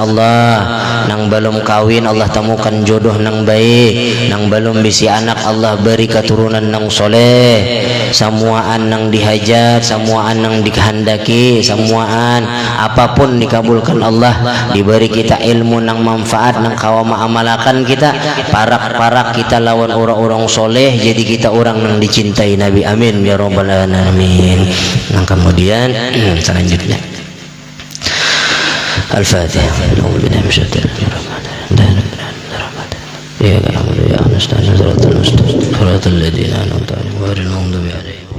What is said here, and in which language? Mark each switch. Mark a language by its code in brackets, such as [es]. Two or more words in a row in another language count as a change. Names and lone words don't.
[bjn] Allah nang belum kawin Allah temukan jodoh nang baik nang belum bisi anak Allah beri keturunan nang soleh semuaan nang dihajat semuaan nang dikehendaki semuaan apapun dikabulkan Allah diberi kita ilmu nang manfaat nang kawama amalakan kita parak-parak kita lawan orang-orang soleh jadi kita orang nang dicintai Nabi [ar] آمين يا رب العالمين. [bjn] Nah kemudian selanjutnya Al-Fatihah. [ar] أعوذ بالله من الشيطان الرجيم. يا نعبد ونستعين، صراط المستقيم، صراط الذين أنعمت عليهم غير المغضوب عليهم